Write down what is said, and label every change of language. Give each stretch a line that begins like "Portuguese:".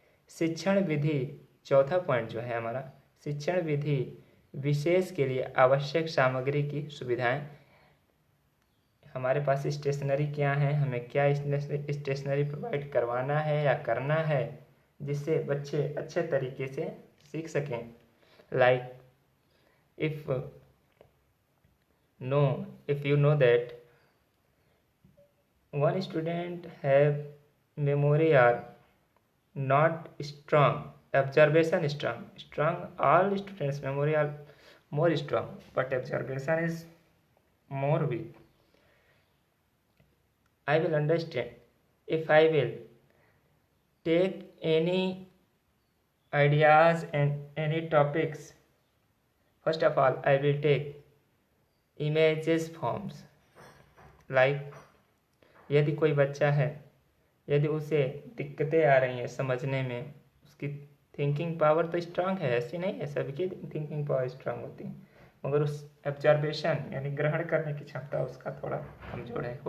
Hindi: शिक्षण विधि, चौथा पॉइंट जो है हमारा, शिक्षण विधि विशेष के लिए आवश्यक सामग्री की सुविधाएं। हमारे पास स्टेशनरी क्या है, हमें क्या स्टेशनरी प्रोवाइड करवाना है या करना है जिससे बच्चे अच्छे तरीके से सीख सकें।
English: Like if you know that one student have memory are not strong, observation strong, all students memory are more strong, but observation is more weak. I will understand if I will take any ideas and any topics. First of all, I will take images forms.
Hindi: Like यदि कोई बच्चा है, यदि उसे दिक्कतें आ रही हैं समझने में, उसकी थिंकिंग पावर तो स्ट्रांग है, ऐसी नहीं है, सबकी थिंकिंग पावर स्ट्रांग होती है, मगर उस ऑब्जर्वेशन यानी ग्रहण करने की क्षमता उसका थोड़ा कमज़ोर है।